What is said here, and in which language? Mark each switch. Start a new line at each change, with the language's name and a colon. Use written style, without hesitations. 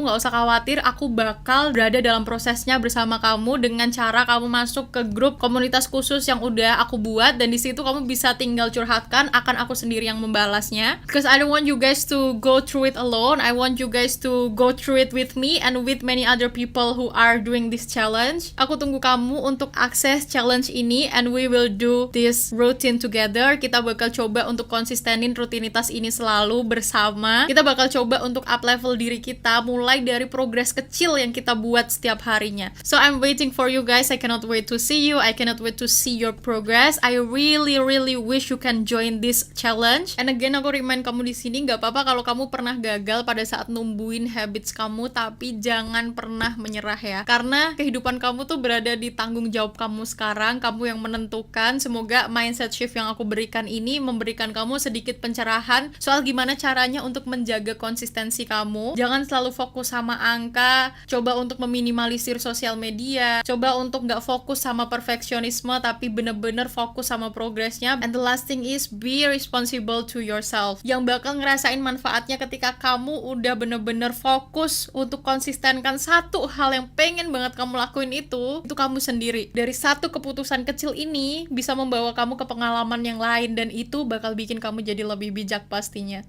Indonesian: Nggak usah khawatir, aku bakal berada dalam prosesnya bersama kamu dengan cara kamu masuk ke grup komunitas khusus yang udah aku buat, dan di situ kamu bisa tinggal curhatkan, akan aku sendiri yang membalasnya.
English: Because I don't want you guys to go through it alone. I want you guys to go through it with me and with many other people who are doing this challenge.
Indonesian: Aku tunggu kamu untuk akses challenge ini,
English: and we will do this routine together.
Indonesian: Kita bakal coba untuk konsistenin rutinitas ini selalu bersama. Kita bakal coba untuk up level diri kita mulai dari progres kecil yang kita buat setiap harinya.
English: So I'm waiting for you guys. I cannot wait
Indonesian: to see you. I cannot wait
English: to see your progress. I really wish you can join this challenge. And again,
Indonesian: aku remind kamu di sini, nggak apa-apa kalau kamu pernah gagal pada saat numbuhin habits kamu, tapi jangan pernah menyerah ya. Karena kehidupan kamu tuh berada di tanggung jawab kamu sekarang, kamu yang menentukan. Semoga mindset shift yang aku berikan ini memberikan kamu sedikit pencerahan soal gimana caranya untuk menjaga konsistensi kamu. Jangan selalu fokus sama angka, coba untuk meminimalisir sosial media, coba untuk nggak fokus sama perfeksionisme, tapi bener-bener fokus sama progresnya.
English: And the last thing is, be responsible to yourself.
Indonesian: Yang bakal ngerasain manfaatnya ketika kamu udah bener-bener fokus untuk konsistenkan satu hal yang pengen banget kamu lakuin itu kamu sendiri. Dari satu keputusan kecil ini bisa membawa kamu ke pengalaman yang lain, dan itu bakal bikin kamu jadi lebih bijak pastinya.